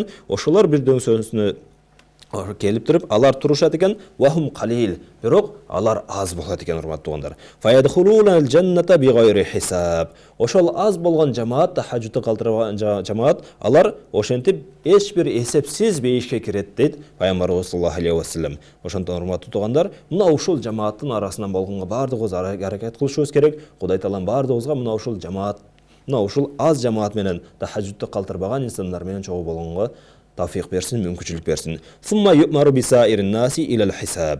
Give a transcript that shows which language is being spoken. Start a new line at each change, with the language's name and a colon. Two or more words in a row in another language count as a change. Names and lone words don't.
Kyrgyz: Ошолор бир дөңсөөнүнө келип туруп, алар турушат экен,
Arabic: وهم قليل,
Kyrgyz: бирок алар аз болот экен, урматтуу туугандар.
Arabic: فيدخلون الجنة بغير حساب.
Kyrgyz: Ошол аз болгон жамаат, тахажжудду калтырбаган жамаат, алар ошентип эч бир эсепсиз бейишке кирет дейт Пайгамбарыбыз
Arabic: صلى الله عليه وسلم.
Kyrgyz: Ошондон урматтуу туугандар, мына ушул жамааттын арасынан болгонго бардыгыбыз аракет кылышыбыз керек. Кудай таалам бардыгыбызга мына ушул жамаат, мына ушул аз жамаат менен тахажжудду калтырбаган инсандар менен чогуу болгонго тавфиқ берсин, мүмкүнчүлүк берсин.
Arabic: ثم يؤمر بسائر الناس إلى الحساب.